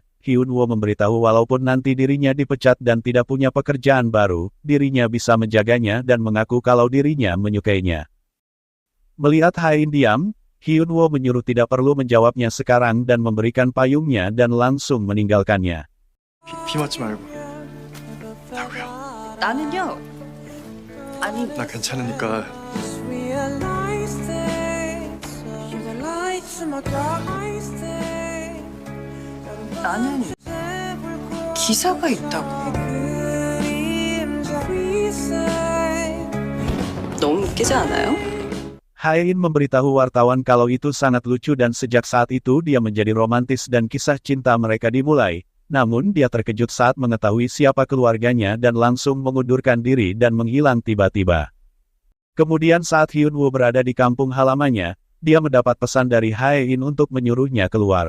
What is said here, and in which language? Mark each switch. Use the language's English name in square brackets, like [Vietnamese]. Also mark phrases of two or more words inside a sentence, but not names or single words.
[Indonesian] Hyun-woo memberitahu walaupun nanti dirinya dipecat dan tidak punya pekerjaan baru, dirinya bisa menjaganya dan mengaku kalau dirinya menyukainya. Melihat Hae-in diam, Hyun-woo menyuruh tidak perlu menjawabnya sekarang dan memberikan payungnya dan langsung meninggalkannya. [Korean] 비 맞지 말고. 다구야. 나는요. 아니. 나 괜찮으니까. 나는 기사가 있다고. 너무 웃기지 않아요? [Indonesian] Hae-in memberitahu wartawan kalau itu sangat lucu dan sejak saat itu dia menjadi romantis dan kisah cinta mereka dimulai. Namun dia terkejut saat mengetahui siapa keluarganya dan langsung mengundurkan diri dan menghilang tiba-tiba. Kemudian saat Hyun-woo berada di kampung halamannya, dia mendapat pesan dari Hae-in untuk menyuruhnya keluar.